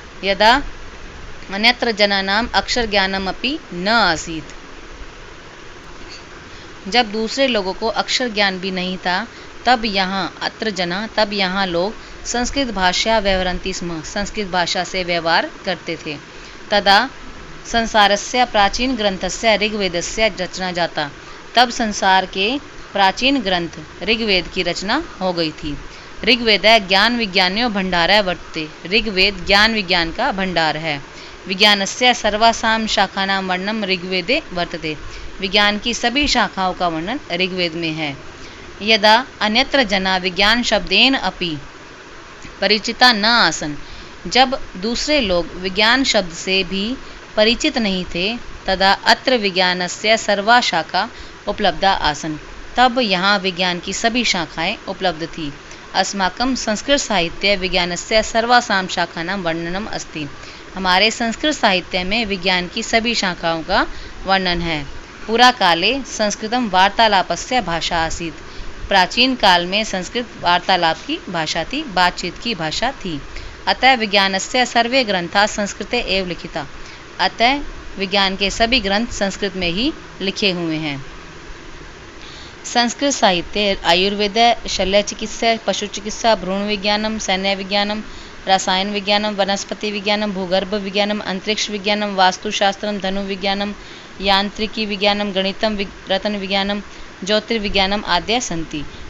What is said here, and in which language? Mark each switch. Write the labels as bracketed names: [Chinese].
[Sanskrit] यदा अन्यत्र जनानाम अक्षर ज्ञानम अपि न आसीत्, [Hindi] जब दूसरे लोगों को अक्षर ज्ञान भी नहीं था, तब यहाँ लोग संस्कृत भाषा [Sanskrit] व्यवहरन्ति स्म, [Hindi] संस्कृत भाषा से व्यवहार करते थे। [Sanskrit] तदा संसारस्य प्राचीन ग्रंथस्य ऋग्वेदस्य रचना जाता, [Hindi] तब संसार के प्राचीन ग्रंथ ऋग्वेद की रचना हो गई थी। [Sanskrit] ऋग्वेद ज्ञान विज्ञान्यो भंडारः वर्तते। [Hindi] ऋग्वेद ज्ञान विज्ञान का भंडार है। [Sanskrit] विज्ञानस्य सर्वासां शाखानां वर्णनं ऋग्वेदे वर्तते। [Hindi] विज्ञान की सभी शाखाओं का वर्णन ऋग्वेद में है। [Sanskrit] यदा अन्यत्र जना विज्ञान शब्देन अपि परिचिता न आसन, [Hindi] जब दूसरे लोग विज्ञान शब्द से भी परिचित नहीं थे [Sanskrit] तदा अत्र विज्ञानस्य सर्वा शाखा उपलब्धा आसन्। [Hindi] तब यहाँ विज्ञान की सभी शाखाएं उपलब्ध थी। [Sanskrit] अस्माकं संस्कृत साहित्ये विज्ञानस्य सर्वासां शाखानां वर्णनम् अस्ति। [Hindi] हमारे संस्कृत साहित्य में विज्ञान की सभी शाखाओं का वर्णन है। [Sanskrit] पुरा काले संस्कृतं वार्तालापस्य भाषा आसीत्। [Hindi] प्राचीन काल में संस्कृत वार्तालाप की भाषा थी, बातचीत की भाषा थी। [Sanskrit] अतः विज्ञानस्य सर्वे ग्रंथा संस्कृते एव लिखिता। [Hindi] अतः विज्ञान के सभी ग्रंथ संस्कृत में ही लिखे हुए हैं। [Sanskrit] संस्कृत साहित्य आयुर्वेद, शल्य चिकित्सा, पशु चिकित्सा, भ्रूण विज्ञानम, सैन्य विज्ञानम, रसायन विज्ञानम, वनस्पति विज्ञानम, भूगर्भ विज्ञानम, अंतरिक्ष विज्ञानम, वास्तुशास्त्रम, धनु विज्ञानम, यांत्रिकी विज्ञानम, गणितम, रतन विज्ञानम, ज्योतिर्विज्ञानम आद्य सन्ति।